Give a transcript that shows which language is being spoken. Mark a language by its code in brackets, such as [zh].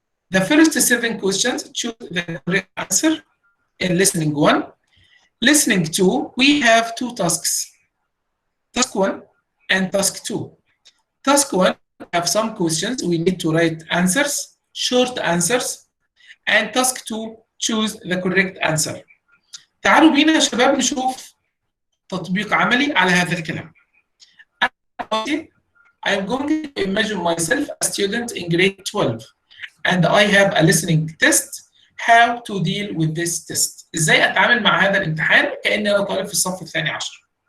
[en] The first 7 questions, choose the correct answer in listening 1. Listening 2, we have 2 tasks. Task 1 and task 2. Task 1 have some questions. We need to write answers, short answers. And task 2, choose the correct answer. [ar] تعالوا بينا يا شباب نشوف تطبيق عملي على هذا الكلام. [en] I am going to imagine myself a student in grade 12 and I have a listening test. How to deal with this test. [ar] ازاي اتعامل مع هذا الامتحان كأني انا طالب في الصف الثاني عشر.